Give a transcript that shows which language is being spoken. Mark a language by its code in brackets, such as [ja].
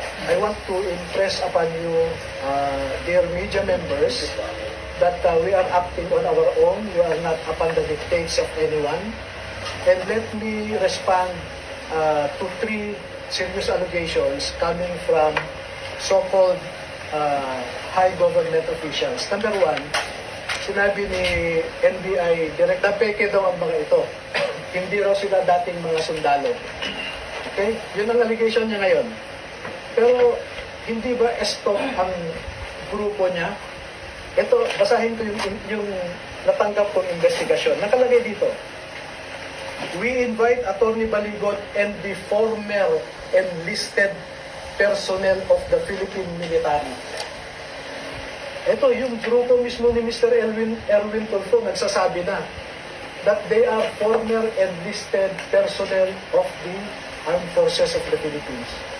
[en] I want to impress upon you, dear media members, that we are acting on our own. We are not upon the dictates of anyone. And let me respond to 3 serious allegations coming from so-called high government officials. [tl] Number 1, sinabi ni NBI Direct na peke daw ang mga ito. Hindi raw sila dating mga sundalo. Okay? Yun ang allegation niya ngayon. Pero hindi ba stop ang grupo niya? Ito, basahin ko yung natanggap kong investigasyon. Nakalagay dito, [en] we invite Attorney Baligot and the former enlisted personnel of the Philippine military. [tl] Ito, yung grupo mismo ni [en] Mr. Erwin Tulfo [tl] nagsasabi na [en] that they are former enlisted personnel of the Armed Forces of the Philippines.